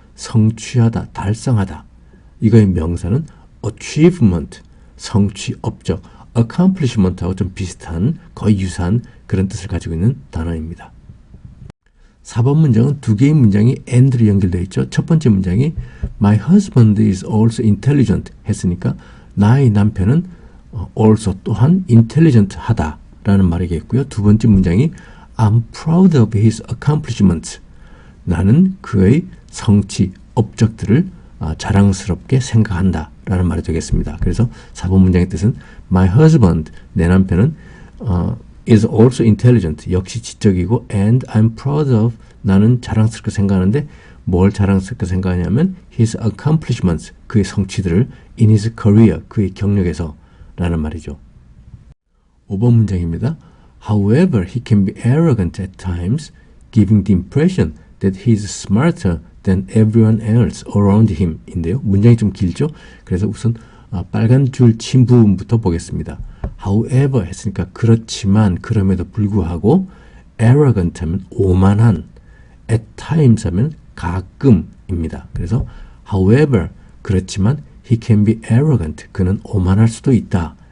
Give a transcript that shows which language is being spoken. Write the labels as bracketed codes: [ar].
[ko] 성취하다, 달성하다. 이거의 명사는 achievement, 성취, 업적, accomplishment하고 좀 비슷한, 거의 유사한 그런 뜻을 가지고 있는 단어입니다. 4번 문장은 두 개의 문장이 and로 연결되어 있죠. 첫 번째 문장이 [en] My husband is also intelligent [ko] 했으니까 나의 남편은 also 또한 intelligent 하다 라는 말이겠고요. 두 번째 문장이 [en] I'm proud of his accomplishments. [ko] 나는 그의 성취, 업적들을 자랑스럽게 생각한다 라는 말이 되겠습니다. 그래서 4번 문장의 뜻은 My husband, 내 남편은 [en] is also intelligent, [ko] 역시 지적이고 [en] and I'm proud of, [ko] 나는 자랑스럽게 생각하는데 뭘 자랑스럽게 생각하냐면 his accomplishments, 그의 성취들을 [en] in his career, [ko] 그의 경력에서 라는 말이죠. 5번 문장입니다. [en] However, he can be arrogant at times, giving the impression that he is smarter than everyone else around him [ko] 인데요. 문장이 좀 길죠? 그래서 우선 빨간 줄 친 부분부터 보겠습니다. However 했으니까 그렇지만, 그럼에도 불구하고 arrogant 하면 오만한, at times 하면 가끔입니다. 그래서 however 그렇지만 [en] he can be arrogant, [ko] 그는 오만할 수도 있다.